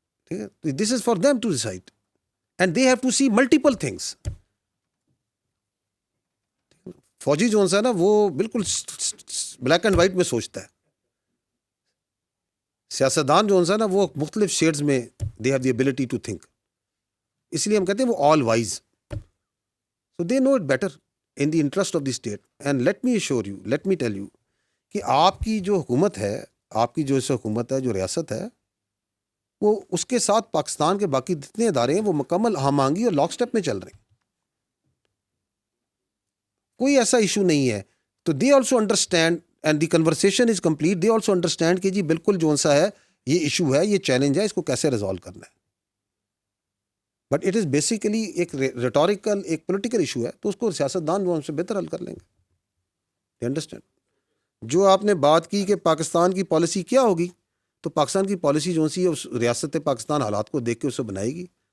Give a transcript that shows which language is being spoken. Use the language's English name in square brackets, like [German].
[Urdu] ٹھیک ہے، [English] This is for them to decide and they have to see multiple things. [Urdu] فوجی جو ہے نا وہ بالکل بلیک اینڈ وائٹ میں سوچتا ہے. سیاستدان جو ہے نا وہ مختلف شیڈز میں [English] They have the ability to think. [Urdu] اس لیے ہم کہتے ہیں وہ آل wise. [English] So they know it better in the interest of the state. [Urdu] And [English] let me assure you, let me tell you [Urdu] کہ آپ کی جو حکومت ہے، آپ کی جو حکومت ہے، جو ریاست ہے، وہ اس کے ساتھ پاکستان کے باقی جتنے ادارے ہیں وہ مکمل ہم آہنگی اور لاک سٹیپ میں چل رہے ہیں. کوئی ایسا ایشو نہیں ہے. [English] تو they also understand and the conversation is complete. They also understand [Urdu] کہ جی بالکل جو سا ہے یہ ایشو ہے، یہ چیلنج ہے، اس کو کیسے ریزالو کرنا ہے. [English] but it is basically [Urdu] ایک ریٹوریکل، ایک پولیٹیکل ایشو ہے، تو اس کو سیاستدان جو ہم سے بہتر حل کر لیں گے. [English] You understand? [Urdu] جو آپ نے بات کی کہ پاکستان کی پالیسی کیا ہوگی، تو پاکستان کی پالیسی جو سی ہے اس ریاست پاکستان حالات کو دیکھ کے اسے بنائے گی.